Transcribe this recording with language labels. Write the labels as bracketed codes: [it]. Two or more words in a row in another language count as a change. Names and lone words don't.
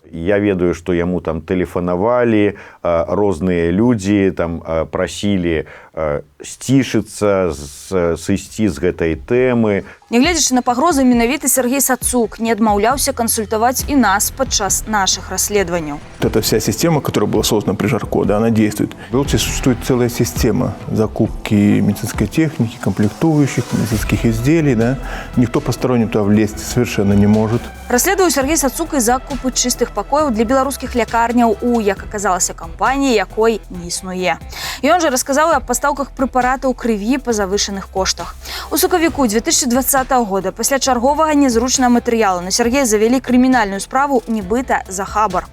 [be] Я ведаю, што яму там тэлефанавалі розныя людзі, там прасілі сцішыцца, сысці з гэтай тэмы. Нягледзячы на пагрозы, менавіта Сергей Сацук не адмаўляўся кансультаваць і нас падчас наших расследаванняў. [ru] Это вся система, которая была создана при Жарко, да, она действует. В Беларуси существует целая система закупки медицинской техники, комплектующих, медицинских изделий. Да. Никто посторонний туда влезть совершенно не может. [be] Расследуе Сергей Сацук і закупы чыстых пакояў для беларускіх лякарняў у, як аказалася, кампаніі, якой не існуе. Ён жа расказаў аб пастаўках прэпаратаў крыві па завышаных коштах. У сакавіку 2020 года пасля чарговага нязручнага матэрыялу на Сергея завялі крымінальную справу нібыта за хабар.